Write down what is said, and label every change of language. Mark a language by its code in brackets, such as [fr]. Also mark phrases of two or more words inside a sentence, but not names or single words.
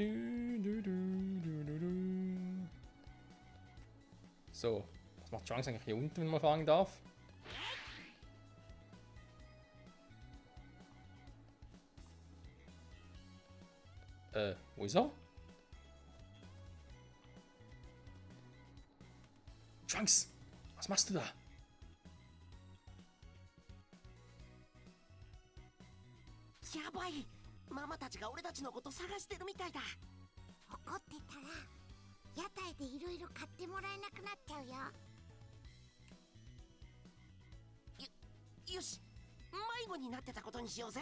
[de] So, was macht Trunks eigentlich hier unten, wenn man fragen darf? Wo ist er? Trunks, was machst du da? [ja] Yabai! ママたちが俺たちのこと探してるみたいだ。怒ってたら屋台でいろいろ買ってもらえなくなっちゃうよ。よし、迷子になってたことにしようぜ。